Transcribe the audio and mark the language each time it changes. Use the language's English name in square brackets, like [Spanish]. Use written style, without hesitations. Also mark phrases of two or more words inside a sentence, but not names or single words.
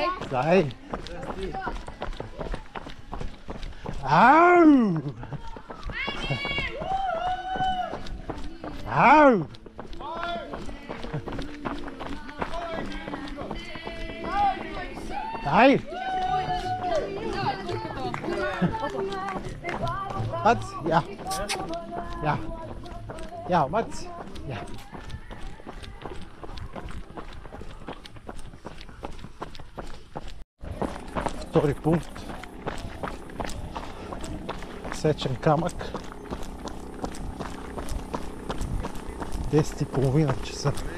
[Bulgarian] Дай! Ау! Ау! Дай! Mats, ja. Ja. Ja, Mats. Ja. Втори пункт. Сечен камък. 10:30 часа.